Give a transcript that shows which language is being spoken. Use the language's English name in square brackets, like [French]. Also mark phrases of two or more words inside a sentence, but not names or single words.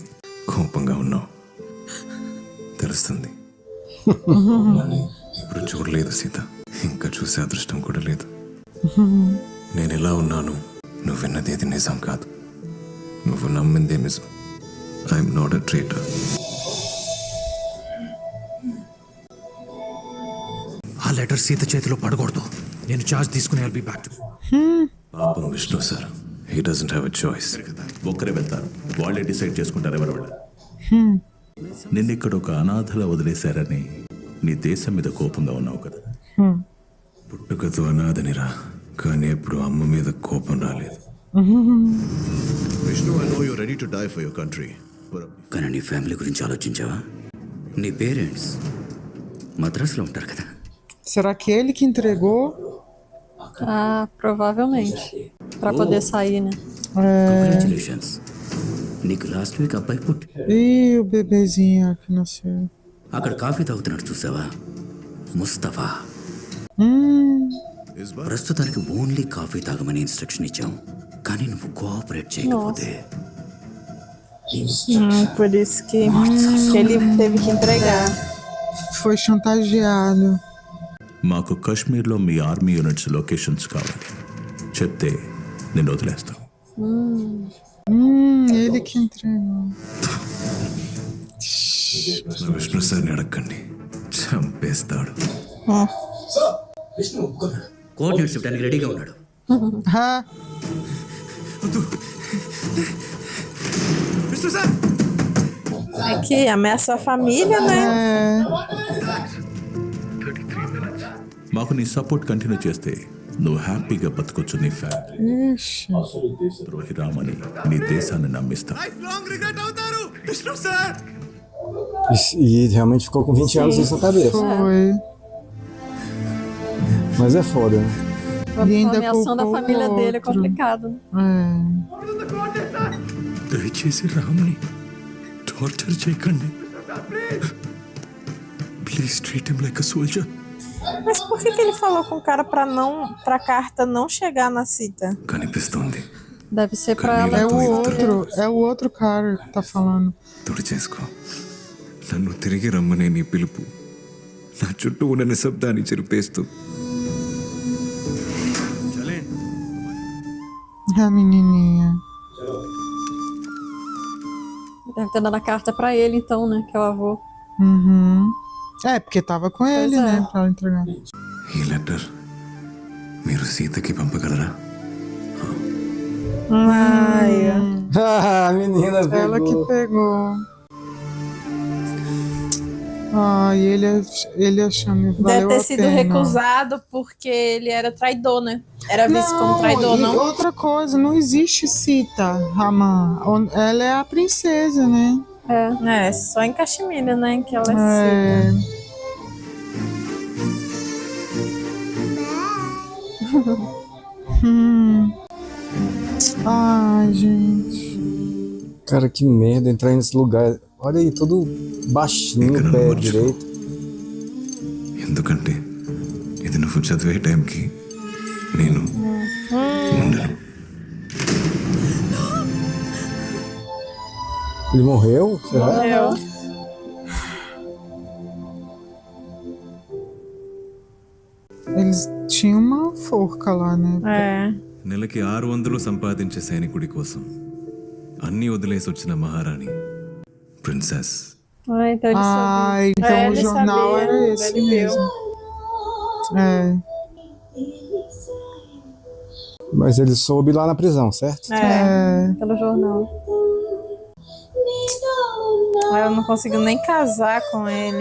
[Telugu] కోపంగా ఉన్నావు తెలుస్తుంది. ఇప్పుడు చూడలేదు సీత, ఇంకా చూసే అదృష్టం కూడా లేదు. నేను ఎలా ఉన్నాను, నువ్వు విన్నది ఏది నిజం కాదు, నువ్వు నమ్మిందే నిజం. [English] I'm not a traitor. [Telugu] ఆ లెటర్ సీత చేతిలో పడకూడదు. నేను చార్జ్ తీసుకుని [English] I'll be back to. [Telugu] పాపం విష్ణు సార్, [English] He doesn't have a choice. [Telugu] ఒక్కరే వెళ్తారు, వాళ్ళే డిసైడ్ చేసుకుంటారు ఎవరు వెళ్ళారు. నిన్నిక్కడ ఒక అనాథలా వదిలేశారని నీ దేశం మీద కోపంగా ఉన్నావు కదా. పుట్టుకతో అనాథనిరా, కానీ ఎప్పుడు అమ్మ మీద కోపం రాలేదు. విష్ణు, I know you're ready to die for your country. కానీ నీ ఫ్యామిలీ గురించి ఆలోచించావా? నీ పేరెంట్స్ మద్రాసులో ఉంటారు కదా. [Portuguese] Será que ele que entregou? Ah, provavelmente. Pra poder sair, né? [English] Congratulations. [Telugu] నీకు [English] last week [Telugu] అబ్బాయి పుట్టి [Portuguese] Ih, o bebezinho que nasceu. [Telugu] అక్కడ కాఫీ తాగుతున్నాడు చూసావా, ముస్తఫా. ప్రస్తుతానికి [English] only coffee [Telugu] తాగమని ఇన్స్ట్రక్షన్ ఇచ్చాం, కానీ నువ్వు కోఆపరేట్ చేయకపోతే [Portuguese] Por isso que ele teve que entregar. Foi chantageado. [Telugu] మాకు కాశ్మీర్లో మీ [English] army units locations [Telugu] కావాలి, చెప్తే నేను వదిలేస్తాను. [Portuguese] Ele que entregou. [Telugu] విష్ణు సార్ని అడగండి, చంపేస్తాడు. కోఆర్డినేట్స్ ఇవ్వడానికి రెడీగా ఉన్నాడు. [Portuguese] É que ameaça a família, né? [Telugu] మాకు నీ [English] support continue [Telugu] చేస్తే నువ్వు హ్యాపీగా బతకొచ్చు. నీ ఫ్యామిలీ ద్రోహిరామని నీ దేశాన్ని నమ్మిస్తా. [Portuguese] E realmente ficou com 20 anos isso na cabeça. Foi. Mas é foda, né? A nomeação da família dele é complicado. [Telugu] దయచేసి రామ్ని టార్చర్ చేయకండి. [English] Please treat him like a soldier. [Portuguese] Mas por que ele falou com o cara pra carta não chegar na cita? [Telugu] కనిపిస్తోంది. [Portuguese] Deve ser pra ela. É o outro cara que tá falando. [Telugu] తుడి చేసుకో. నన్ను తిరిగి రమ్మనే నీ పిలుపు నా చుట్టూ ఉన్న నిశ్శబ్దాన్ని చెరిపేస్తూ. [Portuguese] A menininha. Deve ter dado a carta pra ele, então, né? Que é o avô. É, porque tava com ele, né? Pra ela entregar. [Telugu] ఈ లెటర్ మీరు సీతకి పంపగలరా? [Portuguese] A menina pegou. Ela que pegou. Ai, ele achando que Deve valeu ter a sido pena. recusado porque ele era traidor, né? Era visto como traidor, e não? outra coisa, não existe Sita, Raman. Ela é a princesa, né? É, só em Caxemira, né? Que ela é Sita. Ai, gente. Cara, que merda entrar nesse lugar. Olha aí, todo baixinho, pé direito. [Telugu] ఎందుకంటే ఇది నువ్వు చదివే టైంకి నేను ఉండను. [Portuguese] Ele morreu? Será? Morreu. Eles tinham uma forca lá, né? [Telugu] నెలకి 600 సంపాదించే సైనికుడి కోసం అన్నీ వదిలేసి వచ్చిన మహారాణి ప్రిన్సెస్. [Portuguese] Então ele sabia. Então o ele jornal sabia, era esse ele mesmo. Mas ele soube lá na prisão, certo? Pelo jornal. Ela não conseguiu nem casar com ele.